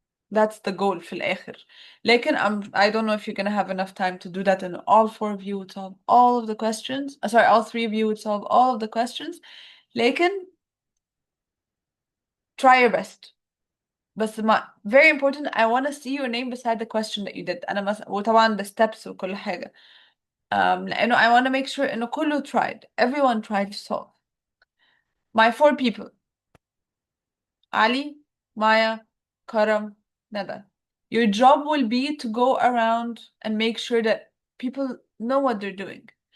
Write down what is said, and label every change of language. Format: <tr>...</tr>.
<en>That's the goal</en> <ar>في الآخر. لكن</ar> <en>I don't know if you're gonna have enough time to do that and all four of you would solve all of the questions. Sorry, all three of you would solve all of the questions.</en> <ar>لكن</ar> <en>try your best.</en> <ar>بس</ar> <en>very important, I want to see your name beside the question that you did.</en> <ar>أنا مثلا وطبعا</ar> <en>the steps</en> <ar>وكل حاجة. لأنه</ar> <en>I want to make sure</en> <ar>إنه كله</ar> <en>tried. Everyone tried to solve. My four people. Ali, Maya, Karam, Nada. Your job will be to go around and make sure that people know what they're doing.</en>